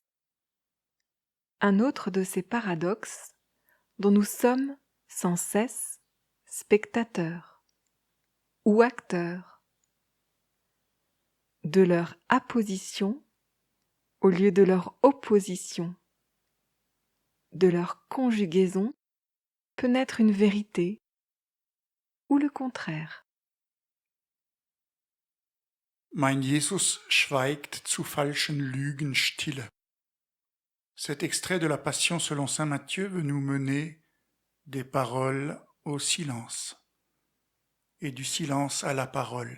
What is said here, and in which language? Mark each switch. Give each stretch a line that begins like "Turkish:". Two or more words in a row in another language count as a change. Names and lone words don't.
French: Un autre de ces paradoxes dont nous sommes sans cesse spectateurs ou acteurs de leur apposition au lieu de leur opposition, de leur conjugaison peut naître une vérité ou le contraire.
German: Mein Jesus schweigt zu falschen Lügen stille.
French: Cet extrait de la Passion selon saint Matthieu veut nous mener des paroles au silence et du silence à la parole.